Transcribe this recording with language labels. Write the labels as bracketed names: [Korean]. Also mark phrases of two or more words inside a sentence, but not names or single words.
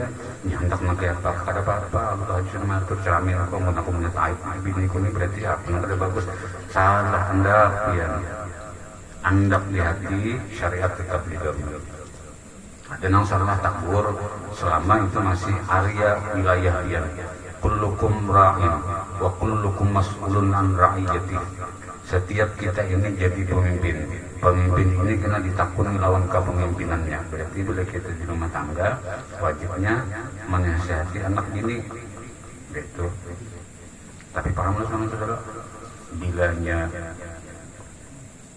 [Banjar] Nyandak nak apa, kada apa-apa. Allah cuma tu ceramin aku punya aib bini ku ni berarti apa? Kada bagus. Salah hendak pian. Hendak di hati syariat tetap digawe. Ada yang salah takbur selama itu masih area wilayah dia. [Arabic] كلكم راع وكلكم مسؤول عن رعيته. [Banjar] Setiap kita ini jadi pemimpin. Pemimpin ini kena ditakuni lawan kepemimpinannya. Berarti bila kita di rumah tangga wajibnya menasihati anak ini. Gitu. Tapi pahamlah sama saudara.